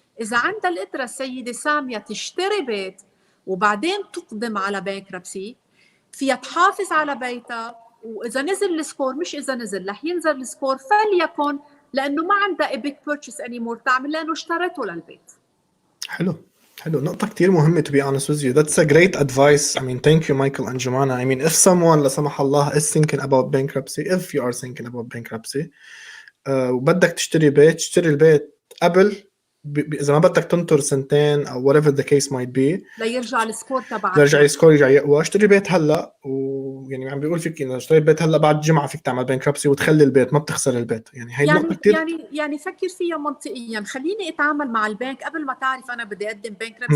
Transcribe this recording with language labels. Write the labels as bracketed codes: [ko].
[ar] إذا عندها القدرة السيدة سامية تشتري بيت وبعدين تقدم على بانكربسي، فيها تحافظ على بيتها، وإذا نزل السكور، مش إذا نزل رح ينزل السكور فليكن، لأنه ما عندها [en] a big purchase anymore [ar] تعمل لأنه اشترته للبيت. حلو نقطة كتير مهمة [en] to be honest with you. That's a great advice. I mean, thank you Michael and Jumana. I mean, if someone [ar] لا سمح الله [en] is thinking about bankruptcy, if you are thinking about bankruptcy [ar] وبدك تشتري بيت، اشتري البيت قبل اذا ما بدك تنطر سنتين او [en] whatever the case might be [ar] ليرجع السكور تبعك. يرجع السكور يرجع يقوى. اشتري بيت هلا، ويعني عم بيقول فيك انه اشتريت بيت هلا بعد جمعه فيك تعمل بانكربسي وتخلي البيت، ما بتخسر البيت. يعني هي النقطه كثير يعني فكر فيها منطقيا. خليني اتعامل مع البنك قبل ما تعرف انا بدي اقدم بانكربسي،